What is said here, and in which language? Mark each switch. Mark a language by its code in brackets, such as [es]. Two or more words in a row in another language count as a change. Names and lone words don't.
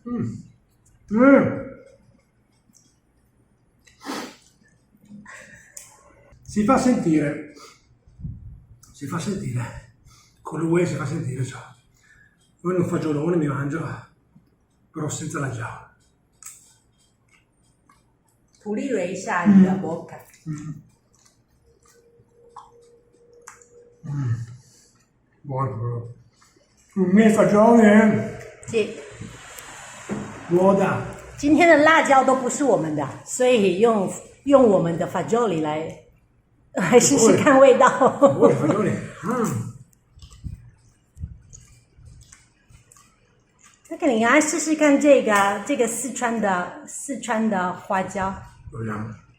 [it] Si fa sentire. Si fa sentire. Con l'UE si fa sentire ciò. Poi un fagiolone mi mangio, però senza la gialla. [zh] 鼓励了一下你的口感。 [it] Buono però. I miei fagioli, [zh] 这 [it] Buona. [zh] 今天的辣椒都不是我们的，所以用我们的 fagioli 来试试看味道。 [it] Buoni fagioli. [zh] 那个你来试试看这个四川的花椒。 [it] Proviamo.